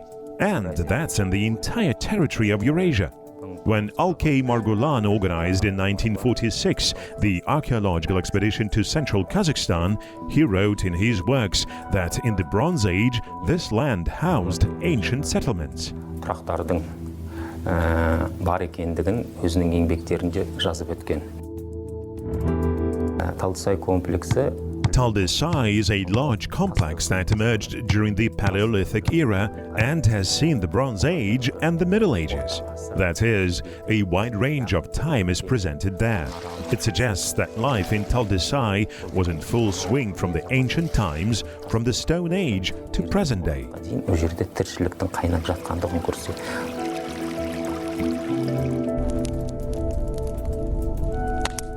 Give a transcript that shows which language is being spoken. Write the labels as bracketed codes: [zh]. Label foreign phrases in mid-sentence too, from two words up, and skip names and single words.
[en] And that's in the entire territory of Eurasia. When Alkay Margulan organized in 1946 the archaeological expedition to central Kazakhstan, he wrote in his works that in the Bronze Age, this land housed ancient settlements. [kk] тұрақтардың бар екендігін өзінің еңбектерінде жазып өткен. Талдысай комплексі [en] Taldesai is a large complex that emerged during the Paleolithic era and has seen the Bronze Age and the Middle Ages. That is, a wide range of time is presented there. It suggests that life in Taldesai was in full swing from the ancient times, from the Stone Age to present day. [kk] ол жерде тіршіліктің қайнап жатқандығын көрсетеді.